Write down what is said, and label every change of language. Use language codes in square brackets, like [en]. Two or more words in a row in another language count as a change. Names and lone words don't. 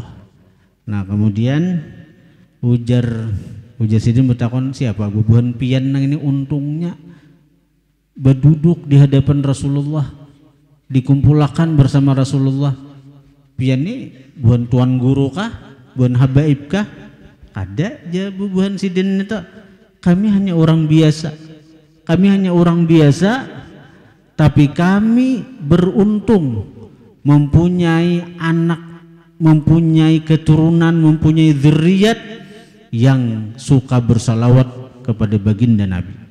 [bjn] Nah, kemudian ujar Sidin bertakon, siapa bubuhan pian nang ini untungnya berduduk di hadapan Rasulullah, dikumpulkan bersama Rasulullah. Pian ini bukan tuan guru kah, bukan habaib kah? Ada aja bubuhan Sidin itu. [id] Kami hanya orang biasa, tapi kami beruntung mempunyai anak, mempunyai keturunan, mempunyai dzurriyyat yang suka bersalawat kepada baginda Nabi.